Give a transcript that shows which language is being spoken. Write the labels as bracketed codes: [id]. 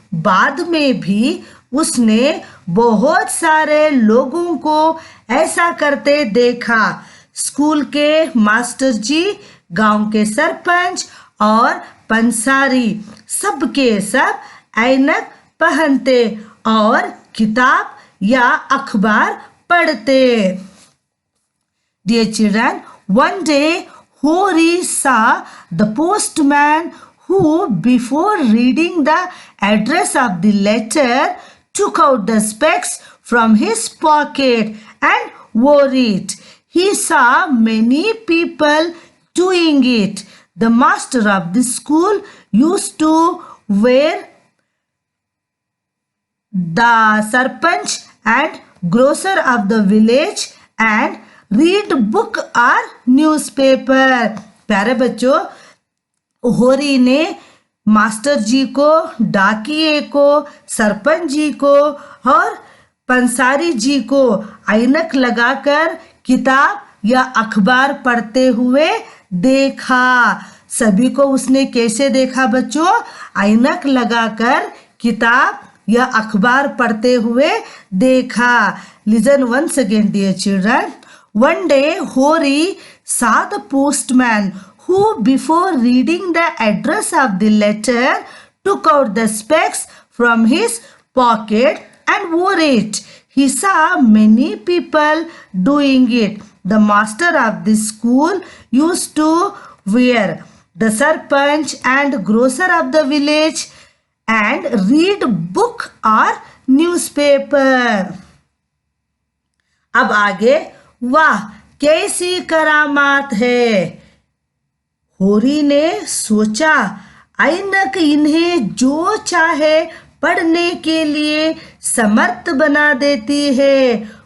[hi] बाद में भी उसने बहुत सारे लोगों को ऐसा करते देखा। स्कूल के मास्टर जी, गांव के सरपंच और पंसारी सब के सब ऐनक पहनते और किताब या अखबार पढ़ते। [en] Dear children, one day Hori saw the postman who, before reading the address of the letter, took out the specs from his pocket and wore it. He saw many people doing it. The master of the school used to wear the sarpanch and grocer of the village and read book or newspaper. [hi] प्यारे बच्चों, होरी ने master जी को, डाकिए को, सरपंच जी को और पंसारी जी को ऐनक लगाकर किताब या अखबार पढ़ते हुए देखा। सभी को उसने कैसे देखा बच्चों? ऐनक लगाकर किताब या अखबार पढ़ते हुए देखा। [en] Listen once again, dear children. One day, Hori saw the postman who, before reading the address of the letter, took out the specs from his pocket and wore it. He saw many people doing it. The master of the school used to wear the sarpanch and grocer of the village and read book or newspaper. [hi] अब आगे, वाह कैसी करामात है। होरी ने सोचा, ऐनक इन्हें जो चाहे पढ़ने के लिए समर्थ बना देती है।